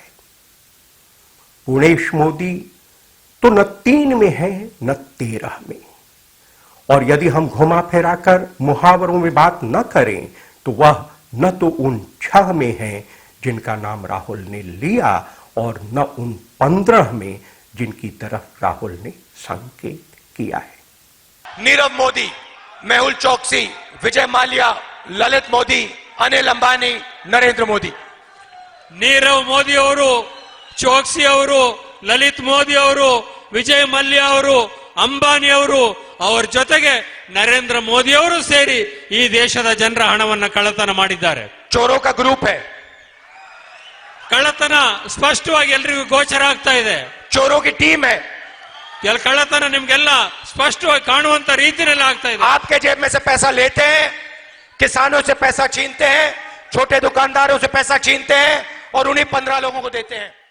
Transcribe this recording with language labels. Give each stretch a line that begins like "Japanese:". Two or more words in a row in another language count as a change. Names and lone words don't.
Hindi: पूर्णेश मोदी तो न 3 में है न 13 में, और यदि हम घुमा फिराकर मुहावरों में बात न करें तो वह न तो उन 6 में है जिनका नाम राहुल ने लिया और न उन 15 में जिनकी तरफ राहुल ने संकेत किया है। नीरव मोदी, मेहुल चोकसी, विजय माल्या, ललित मोदी, अनिल अंबानी, नरेंद्र मोदी।
Kannada: ನೀರವ್ ಮೋದಿ ಅವರು, ಚೋಕ್ಸಿ ಅವರು, ಲಲಿತ್ ಮೋದಿ ಅವರು, ವಿಜಯ್ ಮಲ್ಯ ಅವರು, ಅಂಬಾನಿ ಅವರು, ಅವರ ಜೊತೆಗೆ ನರೇಂದ್ರ ಮೋದಿ ಅವರು ಸೇರಿ ಈ ದೇಶದ ಜನರ ಹಣವನ್ನು ಕಳ್ಳತನ ಮಾಡಿದ್ದಾರೆ।
Hindi: चोरों का ग्रुप है।
Kannada: ಕಳ್ಳತನ ಸ್ಪಷ್ಟವಾಗಿ ಎಲ್ಲರಿಗೂ ಗೋಚರ ಆಗ್ತಾ ಇದೆ।
Hindi: चोरों की टीम है।
Kannada: ಎಲ್ಲ ಕಳ್ಳತನ ನಿಮ್ಗೆಲ್ಲ ಸ್ಪಷ್ಟವಾಗಿ ಕಾಣುವಂತ ರೀತಿಯಲ್ಲಿ ಆಗ್ತಾ ಇದೆ।
Hindi: आपके जेब में से पैसा लेते हैं, किसानों से पैसा छीनते हैं, छोटे दुकानदारों से पैसा छीनते हैं और उन्हीं 15 लोगों को देते हैं।